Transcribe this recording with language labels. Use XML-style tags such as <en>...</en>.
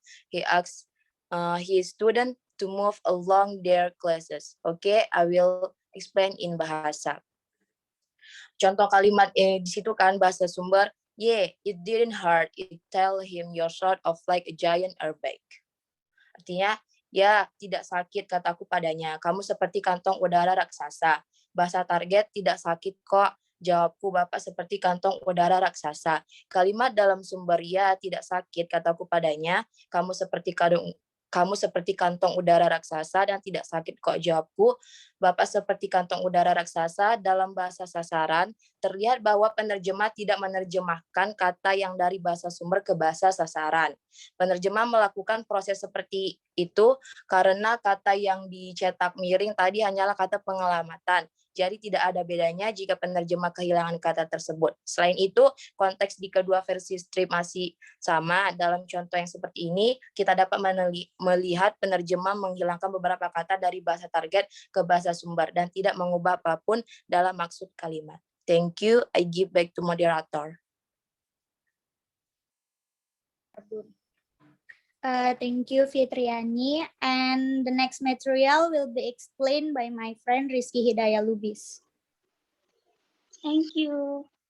<en>He asks his student to move along their classes. Okay, I will explain in bahasa.</en> <id>Contoh kalimat di situ kan bahasa sumber.</id> <en>Yeah, it didn't hurt. It tell him you're sort of like a giant airbag.</en> <id>Artinya, ya tidak sakit kataku padanya. Kamu seperti kantong udara raksasa. Bahasa target tidak sakit kok. Jawabku Bapak seperti kantong udara raksasa. Kalimat dalam sumber ya tidak sakit kataku padanya. Kamu seperti Kamu seperti kantong udara raksasa dan tidak sakit kok, jawabku. Bapak seperti kantong udara raksasa dalam bahasa sasaran. Terlihat bahwa penerjemah tidak menerjemahkan kata yang dari bahasa sumber ke bahasa sasaran. Penerjemah melakukan proses seperti itu karena kata yang dicetak miring tadi hanyalah kata pengelamatan. Jadi tidak ada bedanya jika penerjemah kehilangan kata tersebut. Selain itu, konteks di kedua versi strip masih sama. Dalam contoh yang seperti ini, kita dapat melihat penerjemah menghilangkan beberapa kata dari bahasa target ke bahasa sumber dan tidak mengubah apapun dalam maksud kalimat.</id> <en>Thank you. I give back to moderator. Thank you, Fitriani. And the next material will be explained by my friend Rizky Hidayah Lubis. Thank you.</en>